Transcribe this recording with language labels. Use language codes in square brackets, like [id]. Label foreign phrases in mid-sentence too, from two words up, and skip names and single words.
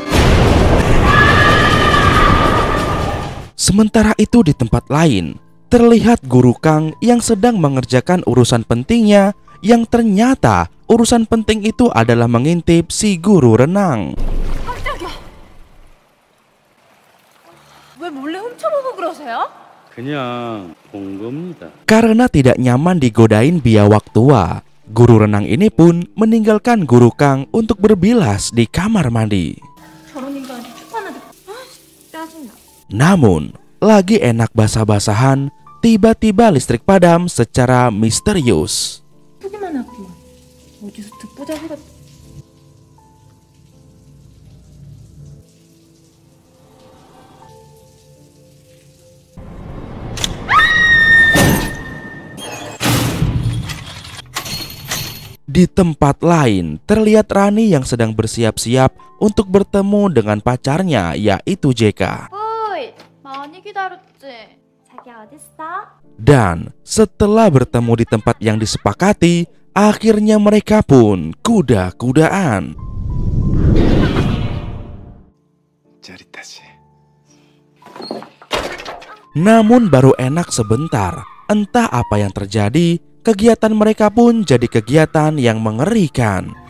[id] Sementara itu di tempat lain, terlihat Guru Kang yang sedang mengerjakan urusan pentingnya, yang ternyata urusan penting itu adalah mengintip si guru renang. [ko] 왜 몰래 훔쳐보고 그러세요? 그냥 본 겁니다. [id] Karena tidak nyaman digodain biawak tua, guru renang ini pun meninggalkan Guru Kang untuk berbilas di kamar mandi. [ko] 저런 인간한테 축하하는데 짜증나. [id] Namun, lagi enak basah-basahan, tiba-tiba listrik padam secara misterius. [ko] 보기만 하고 어디서 듣보잡이 같. [id] Di tempat lain, terlihat Rani yang sedang bersiap-siap untuk bertemu dengan pacarnya, yaitu JK. [ko] 어이, 많이 기다렸지? 자기야 어딨어? [id] Dan setelah bertemu di tempat yang disepakati, akhirnya mereka pun kuda-kudaan. [ko] 짜릿하지. [id] Namun baru enak sebentar, entah apa yang terjadi, kegiatan mereka pun jadi kegiatan yang mengerikan.